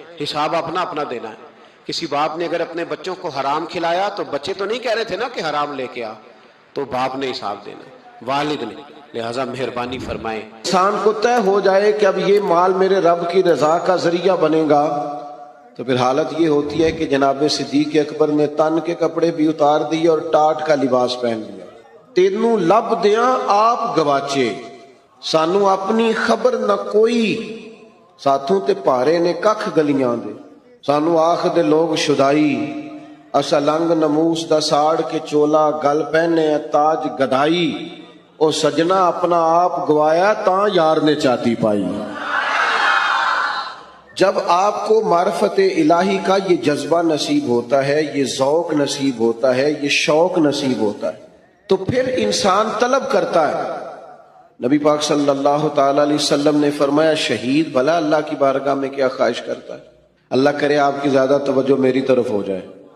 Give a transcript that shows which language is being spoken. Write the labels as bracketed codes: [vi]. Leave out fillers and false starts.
[ur] حساب اپنا اپنا دینا ہے. کسی باپ نے اگر اپنے بچوں کو حرام کھلایا تو بچے تو نہیں کہہ رہے تھے نا کہ حرام لے کے آ، تو باپ نے حساب دینا ہے، والد نے. لہٰذا مہربانی فرمائیں. انسان کو طے ہو جائے کہ اب یہ مال میرے رب کی رضا کا ذریعہ بنے گا، تو پھر حالت یہ ہوتی ہے کہ جناب صدیق اکبر نے تن کے کپڑے بھی اتار دیے اور ٹاٹ کا لباس پہن لیا. [pa] تینوں لب دیاں آپ گواچے، سانو اپنی خبر نہ کوئی، ساتھوں تے پارے نے ککھ گلیاں دے. سانو آخ دے لوگ شدائی، اسا لنگ نموس دا ساڑ کے چولا گل پہنے تاج گدائی. او سجنا اپنا آپ گوایا تاں یار نے چاتی پائی. [ur] جب آپ کو معرفت الہی کا یہ جذبہ نصیب ہوتا ہے، یہ ذوق نصیب ہوتا ہے، یہ شوق نصیب ہوتا ہے، تو پھر انسان طلب کرتا ہے. نبی پاک صلی اللہ تعالی علیہ وسلم نے فرمایا شہید بھلا اللہ کی بارگاہ میں کیا خواہش کرتا ہے؟ اللہ کرے آپ کی زیادہ توجہ میری طرف ہو جائے.